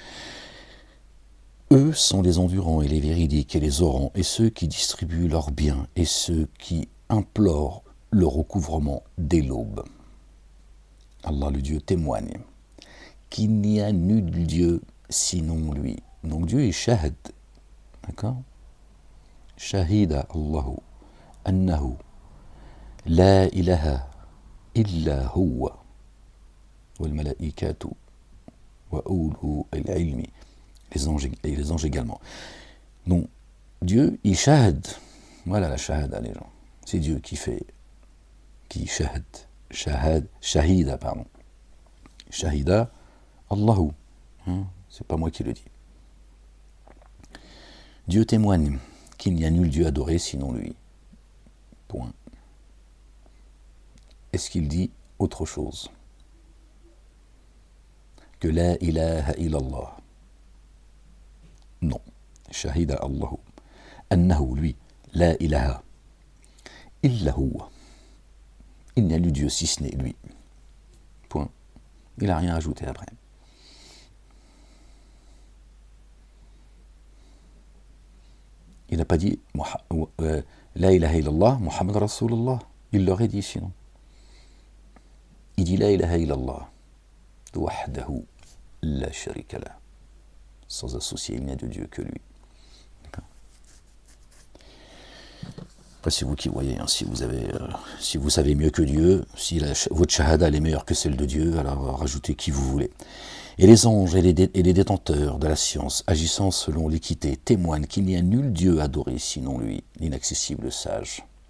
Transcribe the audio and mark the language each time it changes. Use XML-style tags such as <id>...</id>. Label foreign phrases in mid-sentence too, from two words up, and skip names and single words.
<fr>Eux sont les endurants et les véridiques et les orants et ceux qui distribuent leurs biens et ceux qui implorent le recouvrement dès l'aube. Allah le Dieu témoigne qu'il n'y a nul Dieu sinon lui. Donc Dieu est shahid, d'accord?</fr> <ar>شهد الله أنه لا إله إلا هو والملائكة وأولو العلم.</ar> <fr>Les anges également. Donc, Dieu, il shahad. Voilà la shahada, les gens. C'est Dieu qui fait, qui shahida, pardon.</fr> <ar>شهد الله.</ar> <fr>C'est pas moi qui le dis. Dieu témoigne qu'il n'y a nul Dieu adoré sinon lui. Point. Est-ce qu'il dit autre chose que</fr> <ar>لا إله إلا الله?</ar> <fr>Non.</fr> <ar>شهد الله أنه</ar> <fr>lui</fr> <ar>لا إله إلا هو.</ar> <fr>Il n'y a nul Dieu si ce n'est lui. Point. Il n'a rien ajouté après. Il n'a pas dit</fr> <ar>لا إله إلا الله محمد رسول الله.</ar> <fr>Il l'aurait dit sinon. Il dit</fr> <ar>لا إله إلا الله وحده لا شريك له.</ar> <fr>Sans associer, il n'y a de Dieu que lui. Après, c'est vous qui voyez, hein, si vous savez mieux que Dieu, si votre shahada est meilleure que celle de Dieu, alors rajoutez qui vous voulez. Et les anges et les détenteurs de la science, agissant selon l'équité, témoignent qu'il n'y a nul Dieu adoré sinon lui, l'inaccessible sage.</fr>